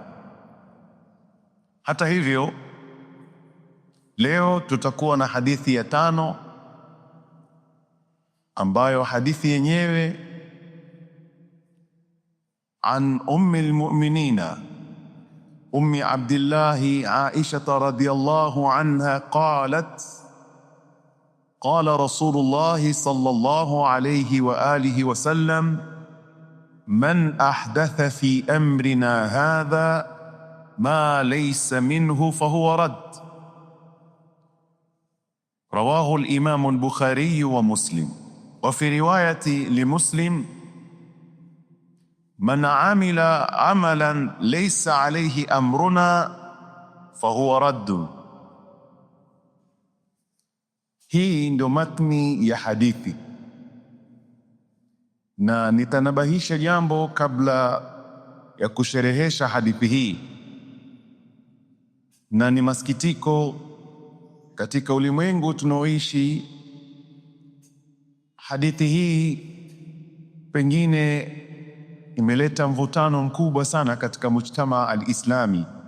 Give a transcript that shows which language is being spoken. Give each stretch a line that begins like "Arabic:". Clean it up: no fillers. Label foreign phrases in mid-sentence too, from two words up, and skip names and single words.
Swahili: Hata hivyo, leo tutakuwa na hadithi ya 5, ambayo hadithi yenyewe
Arabic: عن أم المؤمنين أم عبد الله عائشة رضي الله عنها قالت قال رسول الله صلى الله عليه وعلى آله وسلم من أحدث في أمرنا هذا ما ليس منه فهو رد. رواه الإمام البخاري ومسلم. وفي رواية لمسلم من عمل عملا ليس عليه أمرنا فهو رد.
Swahili: Hii ndio matni ya hadithi, na nitanabahisha jambo kabla ya kusherehesha hadithi hii. Na ni masikitiko katika ulimwengu tunaoishi, hadithi hii pengine imeleta mvutano mkubwa sana katika
Arabic: المجتمع الإسلامي,